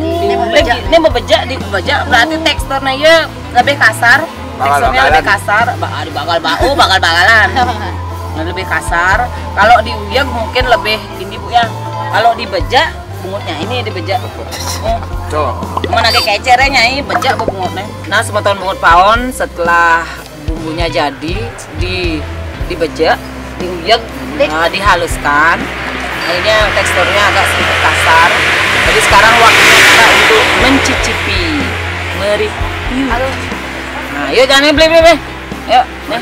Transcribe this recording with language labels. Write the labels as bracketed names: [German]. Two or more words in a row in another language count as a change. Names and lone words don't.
[Indonesian] ini mau bejak berarti teksturnya ya lebih kasar. Teksturnya lebih kasar, bakal-bakalan. Lebih kasar. Kalau diuyek mungkin lebih ini Bu ya. Kalau dibejak bungutnya ini dibejak. Mana kayak kecernya ini bejak Bu bungutnya. Nah, semeton Bungut Pawon setelah bumbunya jadi dibejak, diuyek, dihaluskan. Akhirnya teksturnya agak sedikit kasar. Jadi sekarang waktunya kita untuk mencicipi, mereview. Nah, yuk jangan beli. Yuk, nih.